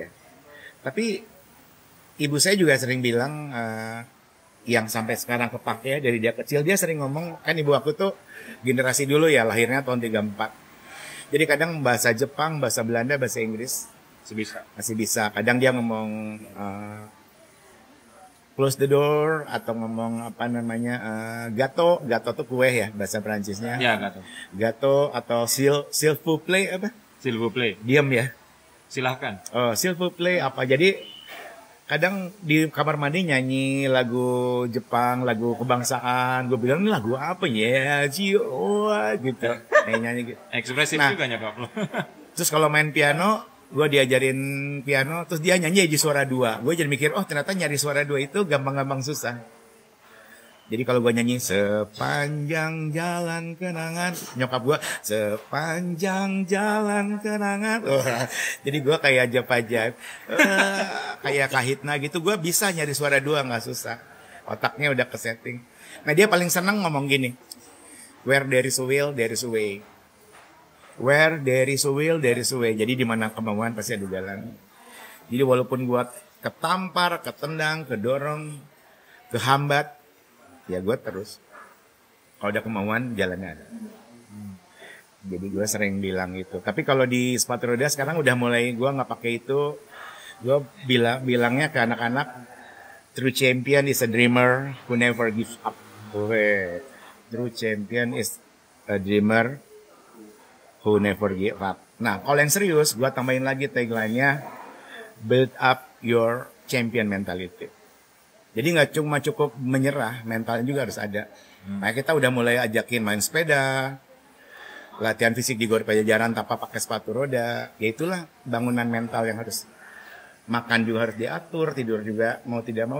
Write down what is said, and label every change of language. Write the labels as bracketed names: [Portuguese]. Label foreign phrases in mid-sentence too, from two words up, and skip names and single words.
[Indonesian] Tapi ibu saya juga sering bilang yang sampai sekarang kepake dari dia kecil, dia sering ngomong, kan ibu aku tuh generasi dulu ya, lahirnya tahun 34. Jadi kadang bahasa Jepang, bahasa Belanda, bahasa Inggris masih bisa. Kadang dia ngomong [English] close the door [Indonesian] atau ngomong apa namanya gato tuh kue ya bahasa Perancisnya. Ya gato atau [French] s'il vous plaît [Indonesian] apa? [French] S'il vous plaît. [Indonesian] Diam ya. Silahkan. Oh, [French] s'il vous plaît [Indonesian] apa? Jadi kadang di kamar mandi nyanyi lagu Jepang, lagu kebangsaan. Gue bilang ini lagu apa ya? Cio gitu. Nyanyi gitu. Ekspresif juga nyokap lo. Terus kalau main piano, gue diajarin piano, terus dia nyanyi di suara 2. Gue jadi mikir, oh ternyata nyari suara 2 itu gampang-gampang susah. Jadi kalau gue nyanyi sepanjang jalan kenangan, nyokap gue sepanjang jalan kenangan. Jadi gue kayak aja kayak Kahitna gitu, gue bisa nyari suara 2 nggak susah. Otaknya udah kesetting. Nah dia paling senang ngomong gini, [English] where there is a will, there is a way. Where there is a will, there is a way. [Indonesian] Jadi di mana kemauan pasti ada jalan. Jadi walaupun gue ketampar, ketendang, kedorong, kehambat, ya gue terus. Kalau ada kemauan, jalannya ada. Jadi gue sering bilang itu. Tapi kalau di sepatu roda sekarang udah mulai gue nggak pakai itu. Gue bilangnya ke anak-anak, [English] true champion is a dreamer who never gives up. True champion is a dreamer who never give up. [Indonesian] Nah, kalau yang serius, gue tambahin lagi tagline-nya, [English] build up your champion mentality. [Indonesian] Jadi nggak cuma cukup menyerah, mentalnya juga harus ada. Nah, kita udah mulai ajakin main sepeda, latihan fisik di Gor Pajajaran tanpa pakai sepatu roda. Ya itulah bangunan mental yang harus. Makan juga harus diatur, tidur juga mau tidak mau.